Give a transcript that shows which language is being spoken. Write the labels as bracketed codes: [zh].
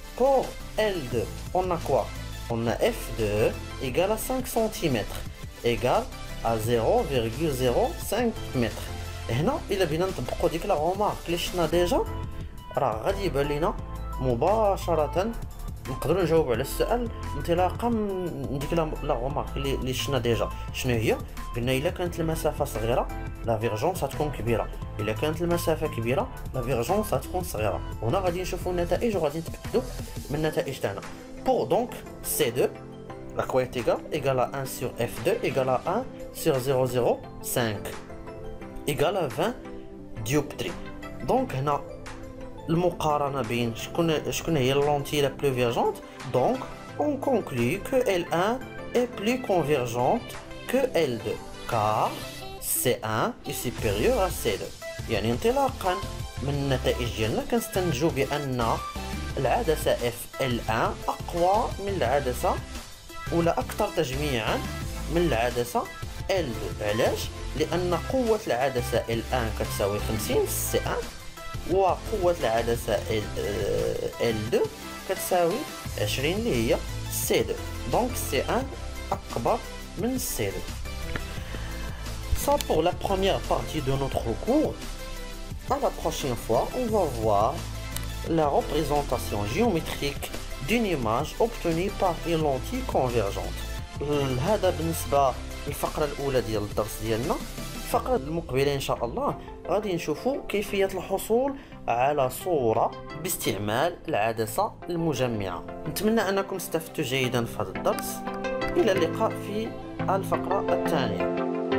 [fr] Pour L2, on a quoi? On a F2 égale à 5 cm égale à 0,05 mètres. [ar] Et هنا إلا بينا نطبقوا ديك لا غومارك اللي شفنا ديجا راه غادي يبان لينا مباشرة نقدروا نجاوب على السؤال انطلاقا من ديك لا غومارك اللي شفنا ديجا. شنو هي؟ قلنا الا كانت المسافه صغيره لا فيرجونس غتكون كبيره، الا كانت المسافه كبيره لا فيرجونس غتكون صغيره. هنا غادي نشوفوا النتائج وغادي نتاكدوا من النتائج تاعنا. [fr] Pour donc C2 la quantité égale à 1 sur F2 égale à 1 sur 0,05 égale à 20 dioptries. [ar] Donc هنا المقارنة بين شكون هي اللونتille [fr] la plus divergente. Donc on conclut que L1 est plus convergente que L2 car C1 est supérieur à C2. [ar] يعني انطلاقا من النتائج ديالنا كنستنتجوا بأن العدسة FL1 أقوى من العدسة ولا أكثر تجميعا من العدسة L2. علاش؟ لأن قوة العدسة L1 كتساوي 50 في C1 وقوة العدسة L2 كتساوي 20 اللي هي C2. [fr] Donc C1 [ar] أكبر من [fr] C2. Ça pour la première partie de notre cours. À la prochaine fois, on va voir la représentation géométrique d'une image obtenue par une lentille convergente. [ar] هذا بالنسبة للفقرة الأولى ديال الدرس ديالنا. الفقرة المقبلة إن شاء الله غادي نشوفوا كيفية الحصول على صورة باستعمال العدسة المجمعة. نتمنى أنكم استفدتوا جيدا في هذا الدرس. إلى اللقاء في الفقرة الثانية.